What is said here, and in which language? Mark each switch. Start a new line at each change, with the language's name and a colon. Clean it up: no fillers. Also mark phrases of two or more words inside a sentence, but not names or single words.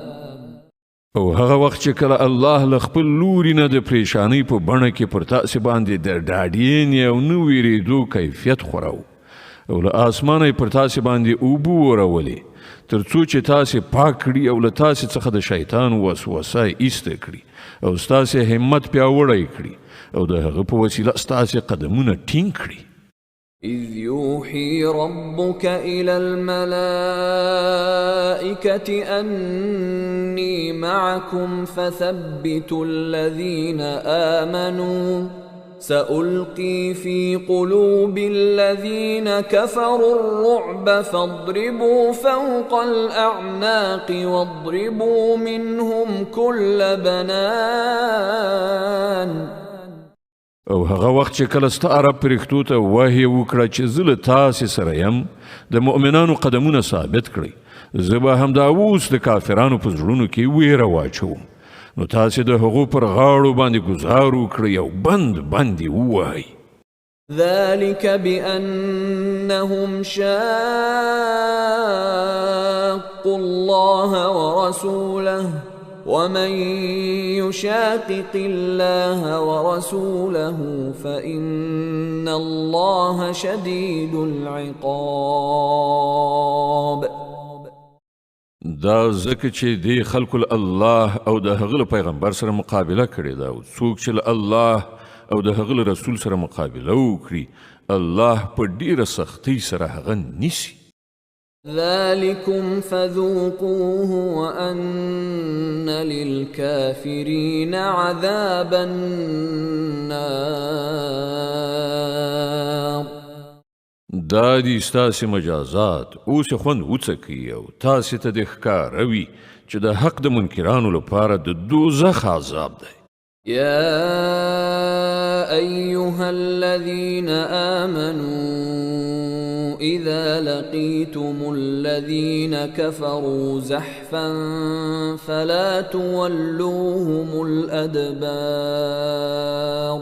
Pashto: او هغه وخت چې کله الله له خپل لوري نه د پریشانۍ په بڼه کې پر تاسې باندې د ډاډینې او نه ویرېدو کیفیت خوراو او له آسمانه پر تاسې باندې اوبه ورولې تر څو چې تاسې پاک کړي او له تاسې څخه د شیطان وسوسه ایسته کړي او ستاسې همت پیاوړی کړي او د هغه په وسیله ستاسې قدمونه ټینګ کړي.
Arabic: إذ يوحي ربك إلى الملائكة أني معكم فثبتوا الذين آمنوا سألقي في قلوب الذين كفروا الرعب فاضربوا فوق الأعناق واضربوا منهم كل بنان.
Pashto: او هغه وخت چې کله ستا عرب پرښتو ته وحی وکړه چې زه له تاسې سره یم د مؤمنانو قدمونه ثابت کړئ زه به همدا اوس د کافرانو په زړونو کې ویره واچوم نو تاسې د هغو پر غاړو باندې ګزار وکړئ او بند یې ووهئ.
Arabic: ذلك بأنهم شاقوا الله ورسوله ومن يشاقق الله ورسوله فإن الله شديد العقاب.
Pashto: دا ځکه چې دی خلکو الله او د هغه پیغمبر سره مقابله کړې ده او څوک چې الله او د هغه رسول سره مقابله وکړي الله په ډیره سختۍ سره هغه نیسي.
Arabic: ذلكم فذوقوه وأن للكافرين عذاب النار.
Pashto: دا دي ستاسې مجازات اوس خوند وڅکئ او تاسې ته د ښکاروي چې د حق د منکرانو لپاره د دوزخ عذاب دی.
Arabic: يا أيها الذين آمنوا إذا لقيتم الذين كفروا زحفا فلا تولوهم الأدبار.